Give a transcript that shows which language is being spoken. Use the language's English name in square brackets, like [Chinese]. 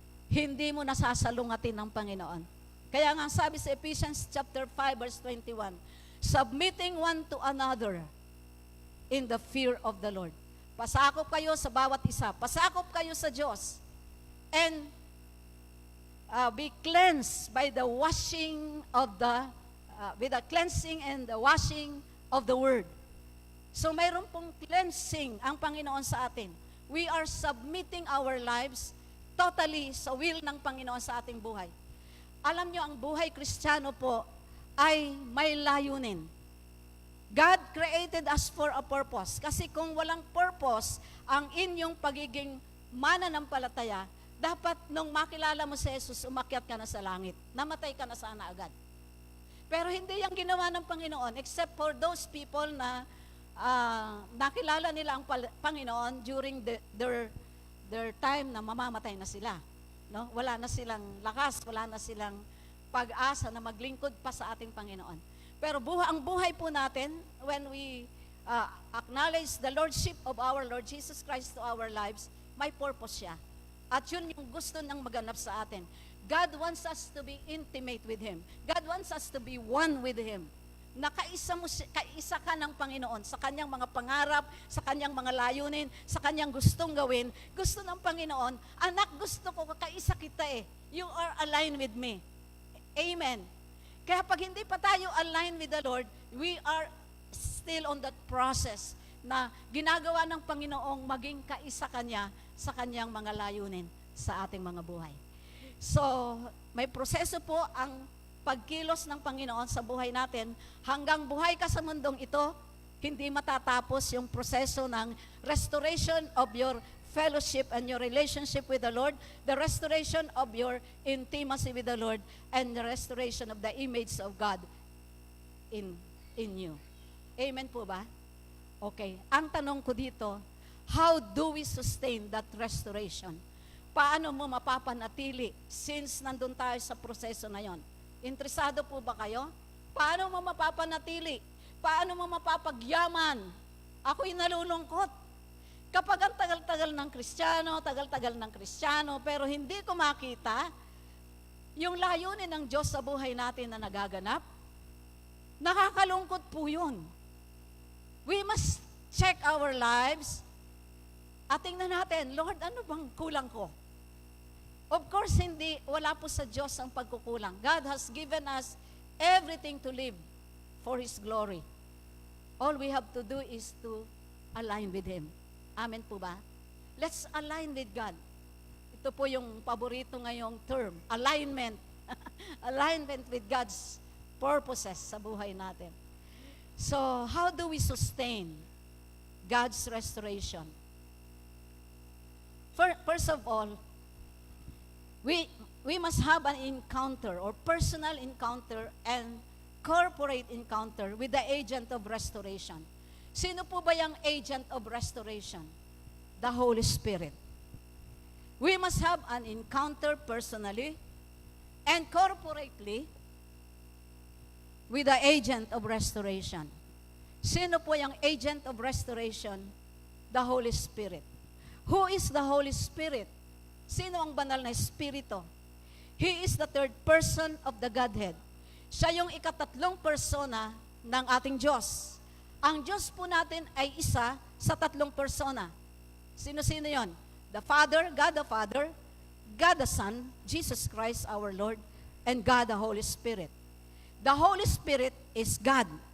[Filipino] Hindi mo nasasalungatin ng Panginoon. Kaya nga sabi sa [English] Ephesians chapter 5 verse 21, submitting one to another in the fear of the Lord. [Filipino] Pasakop kayo sa bawat isa. Pasakop kayo sa Diyos. [English] And be cleansed by the washing of with the cleansing and the washing of the Word. [Filipino] So mayroon pong cleansing ang Panginoon sa atin. [English] We are submitting our lives totally [Filipino] sa will ng Panginoon sa ating buhay. Alam nyo, ang buhay Kristiyano po ay may layunin. [English] God created us for a purpose. [Filipino] Kasi kung walang purpose, ang inyong pagiging mananampalataya, dapat nung makilala mo si Jesus, umakyat ka na sa langit. Namatay ka na sana agad. Pero hindi yung ginawa ng Panginoon, [English] except for those people [Filipino] na nakilala nila ang Panginoon [English] during their time [Filipino] na mamamatay na sila. No? Wala na silang lakas, wala na silang pag-asa na maglingkod pa sa ating Panginoon. Pero ang buhay po natin, [English] when we acknowledge the Lordship of our Lord Jesus Christ to our lives, [Filipino] may purpose siya. At yun yung gusto ng maganap sa atin. [English] God wants us to be intimate with Him. God wants us to be one with Him. [Filipino] Na kaisa ka ng Panginoon sa Kanyang mga pangarap, sa Kanyang mga layunin, sa Kanyang gustong gawin. Gusto ng Panginoon, anak, gusto ko, kaisa kita eh. [English] You are aligned with me. [Filipino] Amen. Kaya pag hindi pa tayo [English] aligned with the Lord, we are still on that process [Filipino] na ginagawa ng Panginoong maging kaisa Kanya sa Kanyang mga layunin sa ating mga buhay. So, may proseso po ang pagkilos ng Panginoon sa buhay natin. Hanggang buhay ka sa mundong ito, hindi matatapos yung proseso ng [English] restoration of your fellowship and your relationship with the Lord, the restoration of your intimacy with the Lord, and the restoration of the image of God in you. [Filipino] Amen po ba? [English] Okay, [Filipino] ang tanong ko dito, [English] how do we sustain that restoration? [Filipino] Paano mo mapapanatili since nandun tayo sa proseso na yon? Interesado po ba kayo? Paano mo mapapanatili? Paano mo mapapagyaman? Ako'y nalulungkot. Kapag ang tagal-tagal ng Kristiyano, pero hindi ko makita yung layunin ng Diyos sa buhay natin na nagaganap, nakakalungkot po yun. [English] We must check our lives [Filipino] at tingnan natin, Lord, ano bang kulang ko? Of course, wala po sa Diyos ang pagkukulang. [English] God has given us everything to live for His glory. All we have to do is to align with Him. [Filipino] Amen po ba? [English] Let's align with God. [Filipino] Ito po yung paborito ngayong term, alignment. [English] Alignment with God's purposes [Filipino] sa buhay natin. [English] So, how do we sustain God's restoration? First of all, we must have an encounter or personal encounter and corporate encounter with the agent of restoration. [Filipino] Sino po ba yung [English] agent of restoration? The Holy Spirit. We must have an encounter personally and corporately with the agent of restoration. [Filipino] Sino po yung [English] agent of restoration? The Holy Spirit. Who is the Holy Spirit? [Filipino] Sino ang banal na Espiritu? [English] He is the third person of the Godhead. [Filipino] Siya yung ikatatlong persona ng ating Diyos. Ang Diyos po natin ay isa sa tatlong persona. Sino-sino yon? [English] The Father, God the Son, Jesus Christ our Lord, and God the Holy Spirit. The Holy Spirit is God.